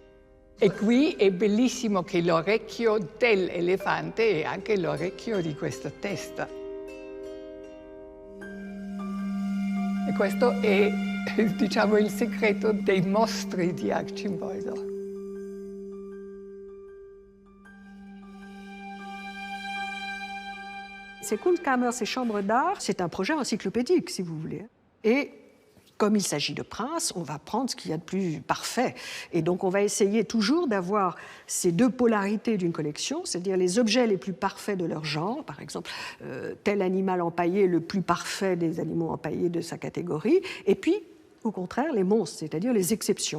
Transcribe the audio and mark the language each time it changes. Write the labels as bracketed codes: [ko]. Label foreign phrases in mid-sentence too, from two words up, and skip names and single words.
[it] E qui è bellissimo che l'orecchio dell'elefante è anche l'orecchio di questa testa. E questo è, diciamo, il segreto dei mostri di Arcimboldo. [fr] Ces Kunstkammer, ces chambres d'art, c'est un projet encyclopédique, si vous voulez. Et comme il s'agit de princes, on va prendre ce qu'il y a de plus parfait. Et donc on va essayer toujours d'avoir ces deux polarités d'une collection, c'est-à-dire les objets les plus parfaits de leur genre, par exemple tel animal empaillé le plus parfait des animaux empaillés de sa catégorie, et puis au contraire les monstres, c'est-à-dire les exceptions.